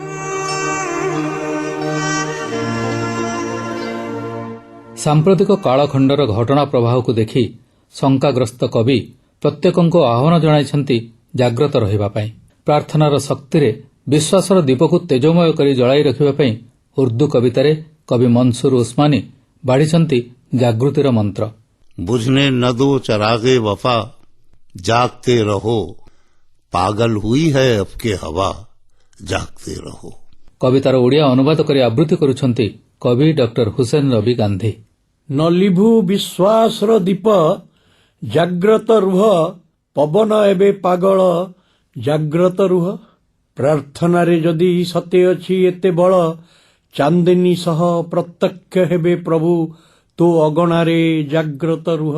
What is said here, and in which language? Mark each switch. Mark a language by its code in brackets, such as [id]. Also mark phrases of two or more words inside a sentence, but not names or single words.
[or] ସାମ୍ପ୍ରତିକ କାଳଖଣ୍ଡର ଘଟଣା ପ୍ରବାହକୁ ଦେଖି ଶଙ୍କାଗ୍ରସ୍ତ କବି ପ୍ରତ୍ୟେକଙ୍କୁ ଆହ୍ୱାନ ଜଣାଇଛନ୍ତି ଜାଗ୍ରତ ରହିବା ପାଇଁ। ପ୍ରାର୍ଥନାର ଶକ୍ତିରେ ବିଶ୍ୱାସର ଦୀପକୁ ତେଜମୟ କରି ଜଳାଇ ରଖିବା ପାଇଁ ଉର୍ଦ୍ଦୁ କବିତାରେ କବି ମନସୁର ଉସ୍ମାନି ବାଢ଼ିଛନ୍ତି ଜାଗୃତିର ମନ୍ତ୍ର। [ur] بجھنے نہ دو چراغِ وفا جاگتے رہو پاگل ہوئی ہے اب کے ہوا جاگتے رہو. [or] କବିତାର ଓଡ଼ିଆ ଅନୁବାଦ କରି ଆବୃତ୍ତି କରୁଛନ୍ତି କବି ଡକ୍ଟର ହୁସେନ ରବି ଗାନ୍ଧୀ। ନ ଲିଭୁ ବିଶ୍ୱାସର ଦୀପ ଜାଗ୍ରତ ରୁହ, ପବନ ଏବେ ପାଗଳ ଜାଗ୍ରତ ରୁହ। ପ୍ରାର୍ଥନାରେ ଯଦି ସତେ ଅଛି ଏତେ ବଳ, ଚାନ୍ଦିନୀ ସହ ପ୍ରତ୍ୟକ୍ଷ ହେବେ ପ୍ରଭୁ ତୋ ଅଗଣାରେ ଜାଗ୍ରତ ରୁହ।